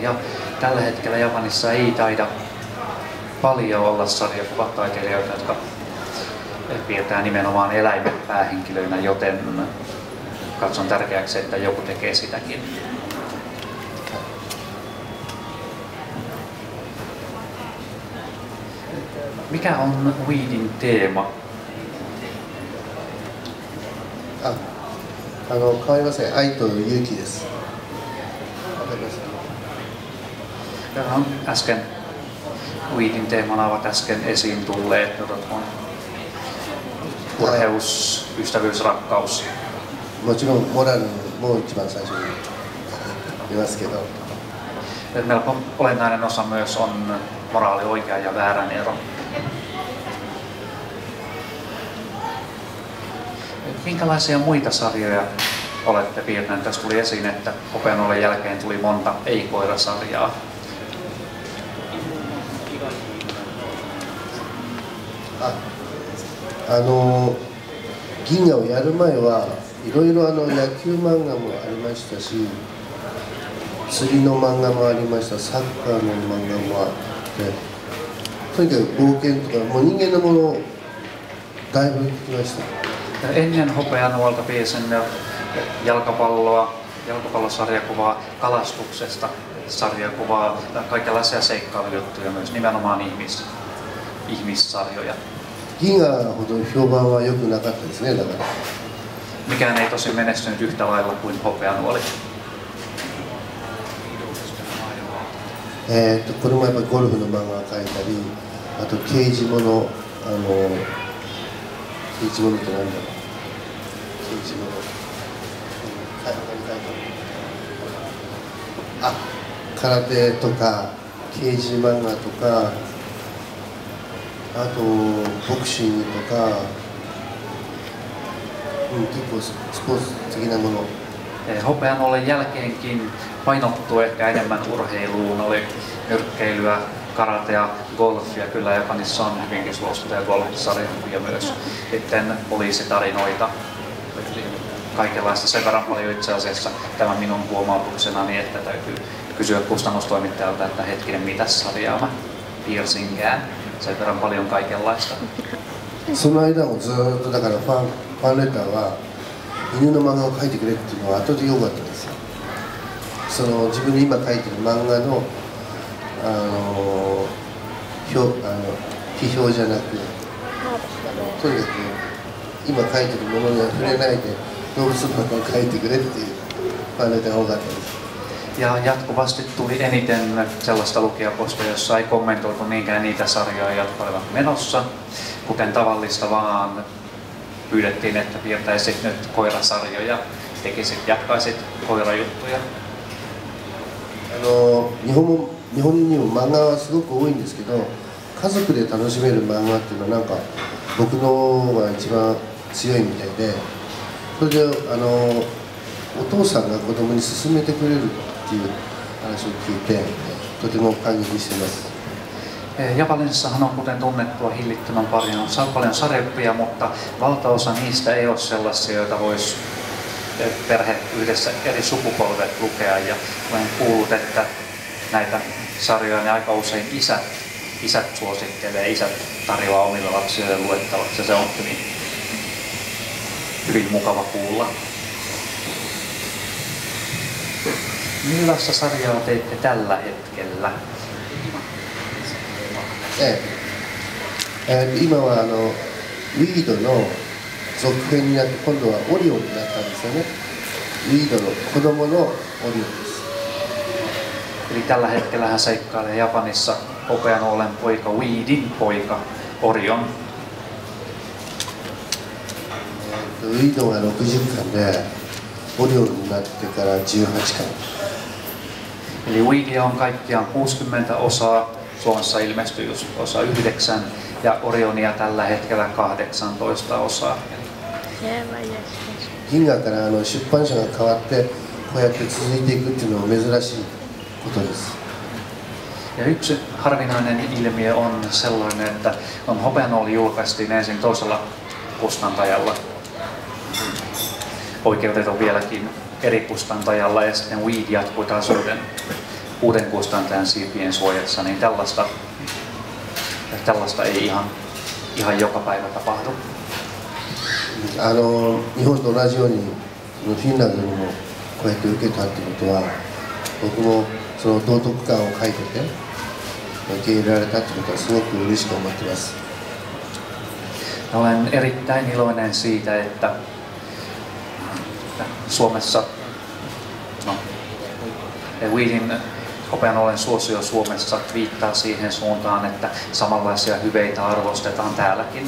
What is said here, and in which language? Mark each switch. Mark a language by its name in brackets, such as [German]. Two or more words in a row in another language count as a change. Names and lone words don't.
[Finnish] Ja tällä hetkellä Japanissa ei taida paljon olla sarjakuvataiteilijoita, jotka piirtää nimenomaan eläimet päähenkilöinä, joten katson tärkeäksi, että joku tekee sitäkin. Mikä on Weedin teema? [Japanese] 変わりません。愛と勇気です。わかりました。 [Finnish] Äsken Weedin teemana ovat äsken esiin tulleet urheus, ystävyys, rakkaus. [Japanese] もちろんモラルも一番最初に言いますけど。 [Finnish] Melko olennainen osa myös on moraali, oikean ja väärän ero. Minkälaisia muita sarjoja olette piirtäneet? Tässä tuli esiin, että Hopeanolen jälkeen tuli monta ei-koirasarjaa. [Japanese] 銀河をやる前はいろいろ野球漫画もありましたし、釣りの漫画もありました、サッカーの漫画もあって、とにかく冒険とかもう人間のものをだいぶ描きました。 [Finnish] Ennen Hopeanuolta piirsin jalkapallosarjakuvaa, kalastuksesta sarjakuvaa, kaikenlaisia seikkailujuttuja myös, nimenomaan ihmissarjoja. [Japanese] 銀河ほど評判は良くなかったですね、だから。 [Finnish] Mikään ei tosi menestynyt yhtä lailla kuin Hopeanuoli. [Japanese] これもやっぱりゴルフの漫画を描いたり、あと刑事物、刑事物って何だろう、刑事物、空手とか刑事漫画とか、あとボクシングとか、結構スポーツ的なもの。 [Finnish] Hopeanolen jälkeenkin painottui ehkä enemmän urheiluun, oli nyrkkeilyä, karatea, golfia. Kyllä Japanissa on hyvinkin suosittuja golfisarjoja myös. Sitten poliisitarinoita, kaikenlaista sen verran paljon itse asiassa tämä minun huomautuksenani, että täytyy kysyä kustannustoimittajalta, että hetkinen, mitä sarjaa mä piercingään. Sen verran paljon kaikenlaista. [Japanese] その間もずーっとだからファンレターは犬の漫画を描いてくれっていうのは後で良かったんですよ。その自分で今描いてる漫画の批評じゃなく、とにかく今描いてるものには触れないで動物の漫画を描いてくれっていうファンレターが多かったです。 [Finnish] Ja jatkuvasti tuli eniten sellaista lukijapostia, jossa ei kommentoitu niinkään niitä sarjoja, jotka olivat menossa, kuten tavallista, vaan pyydettiin, että piirtäisit nyt koirasarjoja, jatkaisit koirajuttuja. [Japanese] 日本にも漫画はすごく多いんですけど、家族で楽しめる漫画っていうのはなんか僕のが一番強いみたいで、それでお父さんが子供に勧めてくれるっていう話を聞いてとても感激しています。 [Finnish] Japanissahan on kuten tunnettua hillittömän paljon sarjakuvia, mutta valtaosa niistä ei ole sellaisia, joita voisi perhe yhdessä eri sukupolvet lukea. Ja olen kuullut, että näitä sarjoja ne aika usein isät suosittelee, isät tarjoaa omille lapsille luettavaksi. Se on hyvin mukava kuulla. Millaista sarjaa teitte tällä hetkellä? [Japanese] 今はウィードの続編になって今度はオリオンになったんですよね。ウィードの子供のオリオンです。 [Finnish] Eli tällä hetkellä hän seikkailee Japanissa hopean ollen poika Weedin poika Orion. [Japanese] ウィードが60巻でオリオンになってから18巻。 [Finnish] Eli Weedia on kaikkiaan 60 osaa. Suomessa ilmestyi osa 9 ja Orionia tällä hetkellä 18 osaa. [Japanese] 銀河から出版社が変わってこうやって続いていくっていうのは珍しいことです。 [Finnish] Ja yksi harvinainen ilmiö on sellainen, että Hopeanooli julkaistiin ensin toisella kustantajalla. Oikeudet on vieläkin eri kustantajalla ja sitten Weed jatkui taas uuden kustantajan siipien suojassa, niin tällaista ei ihan joka päivä tapahdu. [Japanese] 日本と同じようにフィンランドにもこうやって受けたってことは僕もその道徳観を書いてて受け入れられたってことはすごく嬉しく思っています。 [Finnish] Olen erittäin iloinen siitä, että Suomessa Weedin Hopeanolen suosio Suomessa viittaa siihen suuntaan, että samanlaisia hyveitä arvostetaan täälläkin.